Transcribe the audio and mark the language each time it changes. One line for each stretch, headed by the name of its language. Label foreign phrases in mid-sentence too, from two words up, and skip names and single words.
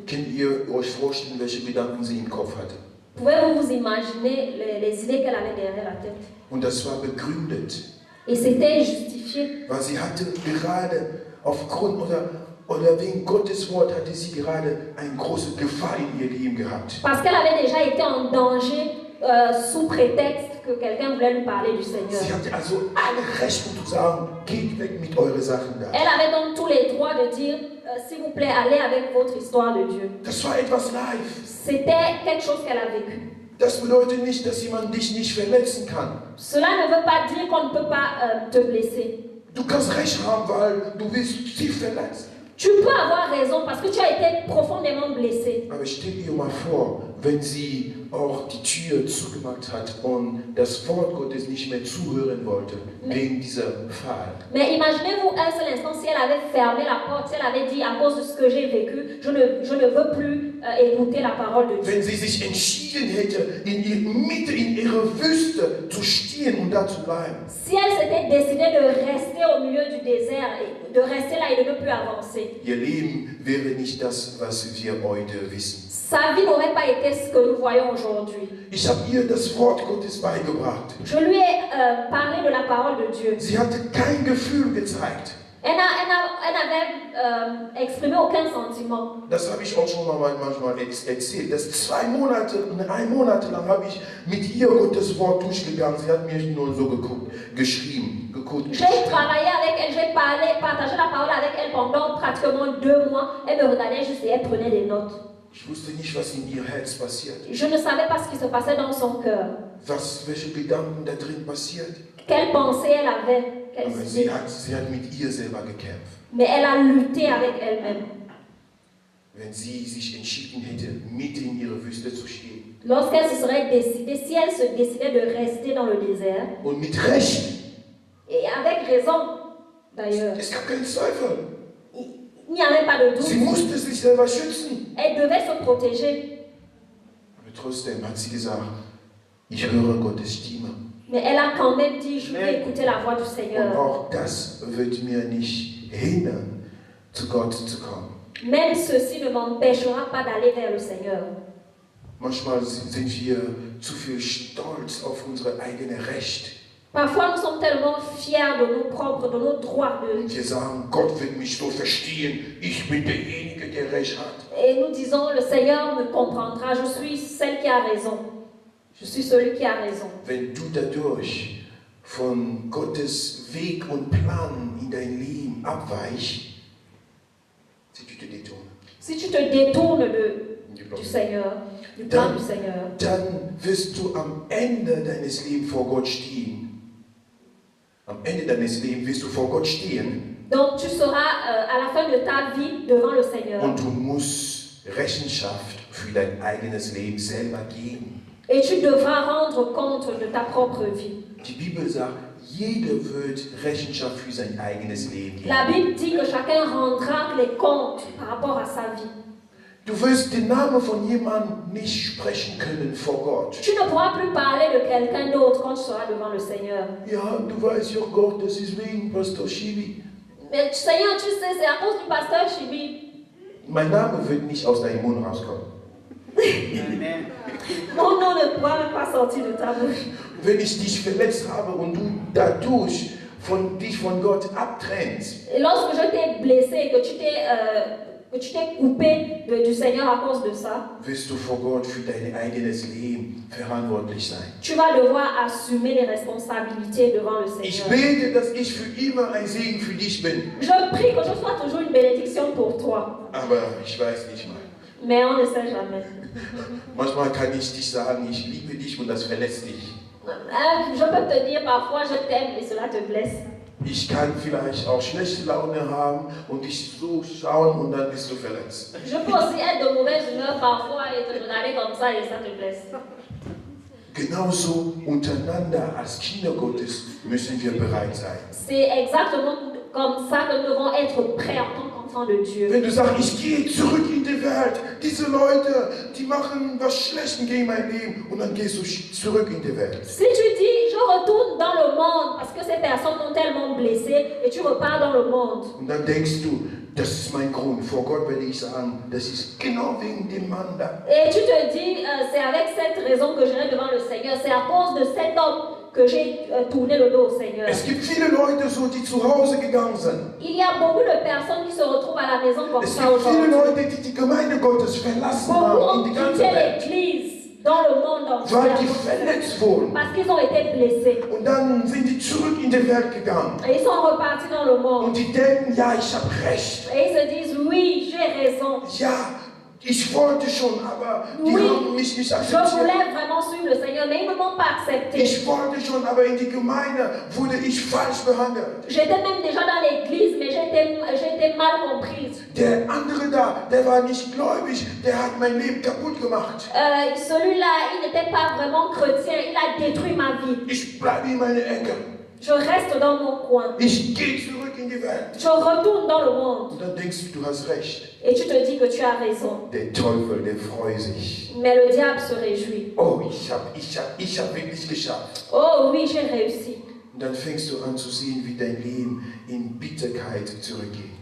German: Könnt ihr euch vorstellen, welche Gedanken sie im Kopf hatte?
French: Pouvez-vous vous imaginer les idées qu'elle avait derrière la tête?
German: Und das war begründet,
French: Et c'était justifié.
German: weil sie hatte gerade aufgrund oder wegen Gottes Wort hatte sie gerade eine große Gefahr in ihr Leben gehabt.
French: Parce qu'elle avait déjà été en danger sous prétexte que quelqu'un voulait lui parler du Seigneur.
German: Sie hatte also alle Rechte zu sagen, geht weg mit euren Sachen da.
French: Elle avait donc tous les droits de dire, s'il vous plaît, allez avec votre histoire de Dieu.
German: Das war etwas live.
French: C'était quelque chose qu'elle a vécu.
German: Das bedeutet nicht, dass jemand dich nicht verletzen kann.
French: Cela ne veut pas dire qu'on ne peut pas te blesser.
German: Du kannst Recht haben, weil du willst sie verletzen.
French: Tu peux avoir raison parce que tu as été profondément blessé.
German: Aber stell dir mal vor, wenn sie auch die Tür zugemacht hat und das Wort Gottes nicht mehr zuhören wollte, wegen dieser Fall.
French: Mais imaginez-vous un seul instant si elle avait fermé la porte, si elle avait dit à cause de ce que j'ai vécu, je ne veux plus écouter la parole de Dieu.
German: Wenn sie sich entschieden hätte, in ihrer Wüste zu stehen und da zu bleiben.
French: Si elle s'était décidée de rester au milieu du désert, et de rester là et de ne plus avancer,
German: Ihr Leben wäre nicht das, was wir heute wissen.
French: sa vie n'aurait pas été ce que nous voyons aujourd'hui.
German: Ich habe ihr das Wort Gottes beigebracht.
French: Je lui ai parlé de la parole de Dieu.
German: Sie hatte kein Gefühl gezeigt.
French: Elle n'avait exprimé aucun sentiment.
German: Das habe ich auch schon mal manchmal erzählt. Das ein Monat lang habe ich mit ihr Gottes Wort durchgegangen. Sie hat mir nur so geschrieben.
French: J'ai travaillé avec elle, j'ai partagé la parole avec elle pendant pratiquement 2 mois. Elle me regardait juste et elle prenait des notes.
German: Ich wusste nicht, was in ihr Herz passiert.
French: Je ne savais pas ce qui se passait dans son cœur.
German: Welche Gedanken da drin passiert.
French: Quelle pensée elle avait.
German: Aber sie hat mit ihr selber gekämpft.
French: Mais elle a lutté avec elle-même.
German: Wenn sie sich entschieden hätte, mitten in ihrer Wüste zu stehen.
French: Lorsqu'elle se serait décidée, si elle se décidait de rester dans le désert,
German: Und mit Recht.
French: et avec raison d'ailleurs,
German: Es gab keinen Zweifel.
French: il n'y avait pas de
German: Sie
French: doute.
German: musste sich selber schützen.
French: Elle devait se protéger.
German: Aber trotzdem hat sie gesagt, ich höre Gottes Stimme.
French: Mais elle a quand même dit, je vais écouter la voix du
German: Und
French: Seigneur.
German: auch das wird mir nicht hindern, zu Gott zu kommen.
French: Même ceci ne m'empêchera pas d'aller vers le Seigneur.
German: Manchmal sind wir zu viel stolz auf unsere eigene Recht.
French: Parfois, nous sommes tellement fiers de nos propres, de nos droits.
German: Wir sagen, Gott wird mich so verstehen, ich bin derjenige, der Recht hat.
French: Et nous disons, le Seigneur me comprendra, je suis celle qui a raison. Je suis celui qui a raison.
German: Wenn du dadurch von Gottes Weg und Plan in dein Leben abweichst,
French: si tu te détournes du Seigneur, du plan du Seigneur,
German: dann wirst du am Ende deines Lebens vor Gott stehen. Am Ende deines Lebens wirst du vor Gott stehen.
French: Donc tu seras à la fin de ta vie devant le Seigneur.
German: Und du musst Rechenschaft für dein eigenes Leben selber geben.
French: Et tu devras rendre compte de ta propre vie.
German: Die Bibel sagt, jeder wird Rechenschaft für sein eigenes Leben geben.
French: La Bible dit que chacun rendra les comptes par rapport à sa vie.
German: Du wirst den Namen von jemandem nicht sprechen können vor Gott.
French: Tu ne pourras plus parler de quelqu'un d'autre quand tu seras devant le Seigneur.
German: Ja, du weißt ja Gott, das ist wegen Pastor Shibi.
French: Mais Seigneur, tu sais, c'est à cause du pasteur Chibi.
German: Mein Name wird nicht aus deinem Mund rauskommen.
French: Mon nom ne pourra même pas sortir de ta bouche.
German: Wenn ich dich verletzt habe und du dadurch dich von Gott abtrennst,
French: Et lorsque je t'ai blessé, que tu t'es coupé du Seigneur à cause de ça,
German: wirst du vor Gott für dein eigenes Leben verantwortlich sein.
French: tu vas devoir assumer les responsabilités devant le
German: Ich
French: Seigneur.
German: bete, dass ich für immer ein Segen für dich bin.
French: Je prie que je sois toujours une bénédiction pour toi.
German: Aber ich weiß nicht mal.
French: Mais on ne sait jamais.
German: Manchmal kann ich dich sagen, ich liebe dich und das verletzt dich.
French: Je peux te dire parfois je t'aime et cela te blesse.
German: Ich kann vielleicht auch schlechte Laune haben und dich so schauen und dann bist du verletzt.
French: Je peux aussi être de mauvaise humeur parfois et te regarder comme ça et ça te blesse.
German: Genauso untereinander als Kinder Gottes müssen wir bereit sein.
French: C'est exactement comme ça que nous devons être prêts en tant qu'enfants de Dieu.
German: Wenn du sagst, ich gehe zurück in die Welt, diese Leute, die machen was Schlechtes gegen mein Leben und dann gehst du zurück in die Welt.
French: Si tu dis, je retourne dans le monde parce que ces personnes m'ont tellement blessé et tu repars dans le monde.
German: Und dann denkst du, das ist mein Grund. Vor Gott werde ich sagen, das ist genau wegen dem Mann da.
French: Et tu te dis, c'est avec cette raison que j'irai devant le Seigneur. C'est à cause de cet homme que j'ai tourné le dos au Seigneur.
German: Es gibt viele Leute, so, die zu Hause gegangen sind.
French: Il y a beaucoup de personnes qui se retrouvent à la maison comme
German: Es
French: ça
German: gibt viele
French: aujourd'hui.
German: Leute, die die Gemeinde Gottes verlassen
French: Beaucoup
German: haben
French: ont
German: in die ganze
French: quitté
German: Welt,
French: l'église dans le monde
German: weil die
French: entier
German: verletzt wurden.
French: parce qu'ils ont été blessés.
German: Und dann sind die zurück in die Welt gegangen.
French: Et ils sont repartis dans le monde.
German: Und die denken, ja, ich habe recht.
French: Et ils se disent, oui, j'ai raison.
German: Ja, ich wollte schon, aber die
French: Oui,
German: haben mich nicht
French: je
German: akzeptiert.
French: voulais vraiment suivre le Seigneur, mais ils ne m'ont pas accepté.
German: Ich wollte schon, aber in die Gemeinde wurde ich falsch behandelt.
French: J'étais même déjà dans l'église, mais j'étais mal comprise.
German: Der andere da, der war nicht gläubig, der hat mein Leben kaputt gemacht.
French: Celui-là, il n'était pas vraiment chrétien, il a détruit ma vie.
German: Ich bleibe in meine Ecke.
French: Je reste dans mon coin.
German: Ich gehe zurück in die Welt.
French: Je retourne dans le monde.
German: Und dann denkst du hast recht.
French: Et tu te dis que tu as raison.
German: Der Teufel, der freut sich.
French: Mais le diable se réjouit.
German: Oh, ich hab wirklich geschafft.
French: Oh oui, j'ai réussi.
German: Und dann fängst du an zu sehen, wie dein Leben in Bitterkeit zurückgeht.